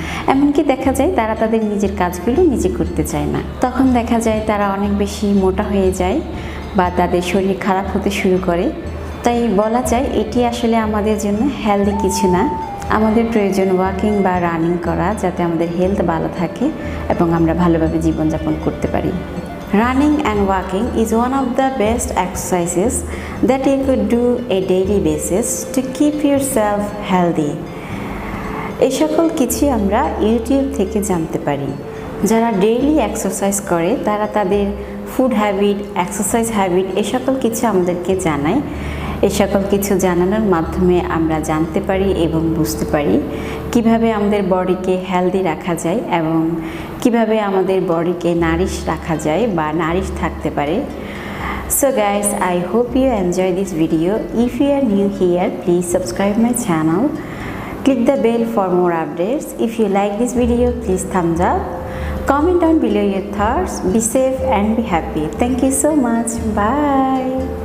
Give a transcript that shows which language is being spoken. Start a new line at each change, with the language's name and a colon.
Bangla: এমনকি দেখা যায় তারা তাদের নিজের কাজগুলো নিজে করতে চায় না। তখন দেখা যায় তারা অনেক বেশি মোটা হয়ে যায় বা তাদের শরীর খারাপ হতে শুরু করে। তাই বলা যায় এটি আসলে আমাদের জন্য হেলদি কিছু না। আমাদের প্রয়োজন ওয়াকিং বা রানিং করা, যাতে আমাদের হেলথ ভালো থাকে এবং আমরা ভালোভাবে জীবনযাপন করতে পারি।
English: Running and walking is one of the best exercises that you could do a daily basis to keep yourself healthy.
Bangla: এই সকল কিছু আমরা ইউটিউব থেকে জানতে পারি। যারা ডেইলি এক্সারসাইজ করে তারা তাদের ফুড হ্যাবিট, এক্সারসাইজ হ্যাবিট এ সকল কিছু আমাদেরকে জানায়। এ সকল কিছু জানানোর মাধ্যমে আমরা জানতে পারি এবং বুঝতে পারি কিভাবে আমাদের বডিকে হেলদি রাখা যায় এবং কিভাবে আমাদের বডিকে নারিশ রাখা যায় বা নারিশ থাকতে পারে।
English: So guys, I hope you enjoy this video. If you are new here, please subscribe my channel. Click the bell for more updates. If you like this video, please thumbs up. Comment down below your thoughts. Be safe and be happy. Thank you so much. Bye.